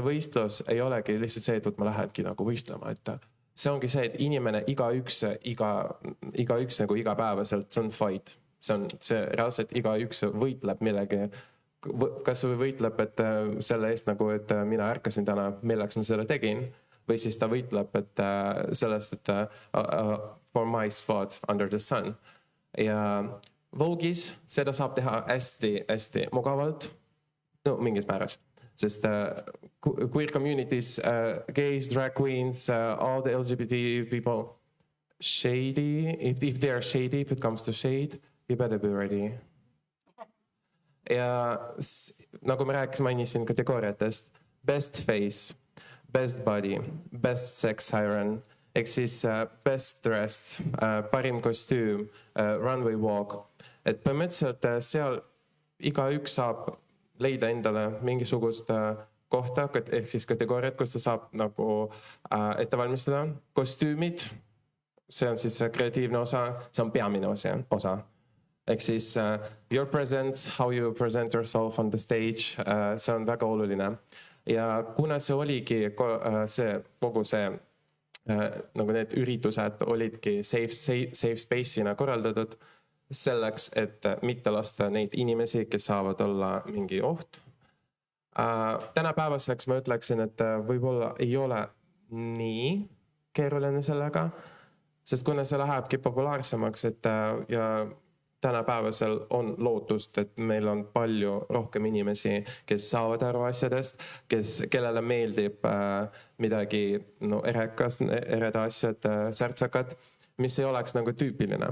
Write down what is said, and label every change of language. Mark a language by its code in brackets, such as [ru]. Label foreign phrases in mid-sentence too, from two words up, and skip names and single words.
[et] võistlus ei olegi lihtsalt see, et ma lähengi nagu võistlema, et see ongi see, et inimene igaüks nagu igapäevaselt, see on fight, see reaalselt igaüks võitleb millegi, kas või võitleb, et selle eest nagu, et mina ärkasin täna, milleks ma selle tegin, või siis ta võitleb, et sellest, et [en] for my spot under the sun. [et] Ja Vogue'is seda saab teha hästi mugavalt, no mingis määras, sest [en] queer communities, gays, drag queens, all the LGBT people, shady, if they are shady, if it comes to shade, you better be ready. [et] Ja nagu ma mainisin kategooriatest, [en] best face, best body, best sex siren, [et] ehk siis [en] best dressed, [et] parim kostüüm, [en] runway walk. [et] Et põhimõtteliselt seal igaüks saab leida endale mingisugust kohta, ehk siis kategooriat, kus ta saab nagu ette valmistada. Kostüümid, see on siis kreatiivne osa, see on peamine osa. Ehk siis [en] your presence, how you present yourself on the stage, [et] see on väga oluline. Ja kuna see oligi kogu see, nagu need üritused olidki [en] safe space'ina [et] korraldatud selleks, et mitte lasta neid inimesi, kes saavad olla mingi oht. Tänapäevaseks ma ütleksin, et võib-olla ei ole nii keeruline sellega, sest kuna see lähebki populaarsemaks, et ja tänapäevasel on lootust, et meil on palju rohkem inimesi, kes saavad aru asjadest, kellele meeldib midagi ereda asjad, särtsakad, mis ei oleks nagu tüüpiline.